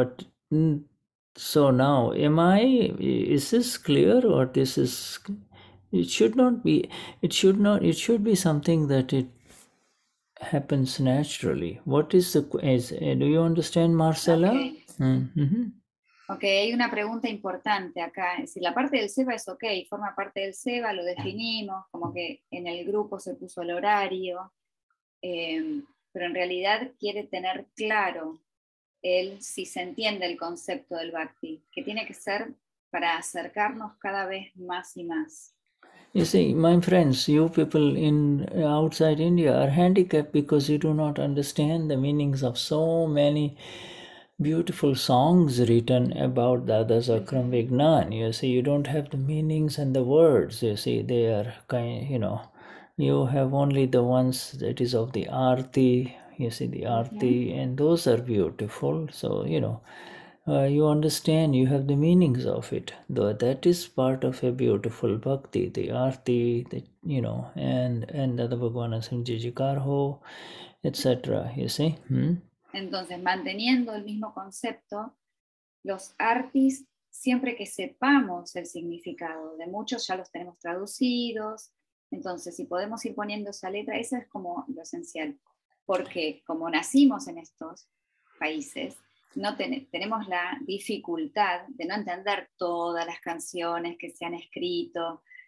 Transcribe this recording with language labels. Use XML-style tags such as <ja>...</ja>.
<en>But so now, is this clear, or this is, it should not be, it should be something that it happens naturally. What is the, do you understand, Marcela? Okay. Mm-hmm.</en> <es>Ok, hay una pregunta importante acá. Es decir, la parte del SEBA es ok, forma parte del SEBA, lo definimos, como que en el grupo se puso el horario, pero en realidad quiere tener claro si se entiende el concepto del Bhakti, que tiene que ser para acercarnos cada vez más y más.</es> <en>You see, my friends, you people in outside India are handicapped because you do not understand the meanings of so many beautiful songs written about Dada's Akram Vignan. You see, you don't have the meanings and the words. You see, they are you have only the ones that is of the Aarti. You see, the Aarti, and those are beautiful. So, you understand, you have the meanings of it. Though that is part of a beautiful bhakti, the Aarti, and the Bhagwana Samjijikar ho, etc. You see?</en> <es>Entonces, manteniendo el mismo concepto, los artis, siempre que sepamos el significado, de muchos ya los tenemos traducidos, entonces si podemos ir poniendo esa letra, eso es como lo esencial, porque como nacimos en estos países, no tenemos la dificultad de no entender todas las canciones que se han escrito</es>